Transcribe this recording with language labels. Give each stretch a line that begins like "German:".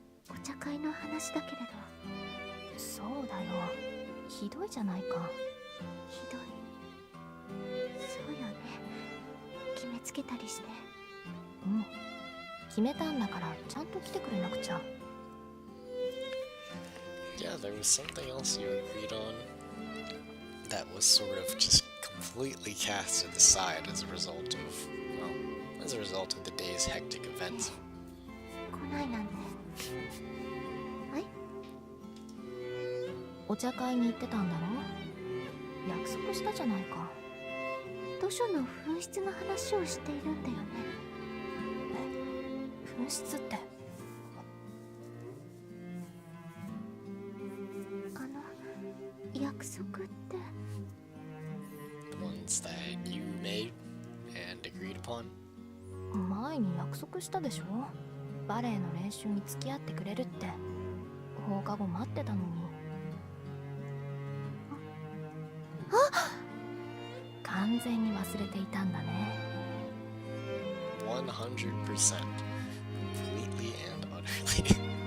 Japanese: お茶会の話だけれど。そうだよ。ひどいじゃないか。ひどい。そうよね。決めつけたりして。うん。決めたんだからちゃんと来てくれなくちゃ。
English: Yeah, there was something else you agreed on that was sort of just completely cast to the side as a result of, well, as a result of the day's hectic events.
Japanese: 来ないなんて。はい？お茶会に行ってたんだろ？約束したじゃないか。図書の紛失の話をしているんだよね。え？紛失って？約束って。
English: The ones that you made and agreed upon?
Japanese: 前に約束したでしょ？バレエの練習に付き合ってくれるって。放課後待ってたのに。あ！完全に忘れていたんだね。
English: 100%. Completely and utterly.